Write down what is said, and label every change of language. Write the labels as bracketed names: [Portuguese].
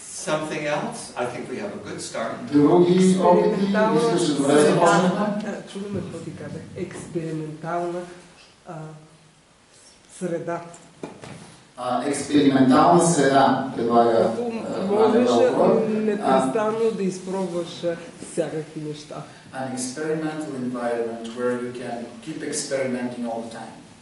[English] Something else? I think we have a good start. [Bulgarian] Други опити, мисля, че добре започнахме. Чудо какво ти казах. Експериментална среда. Експериментална среда, предлага. Можеш непрестанно да изпробваш всякакви неща. [English] An experimental environment where you can keep experimenting all the time.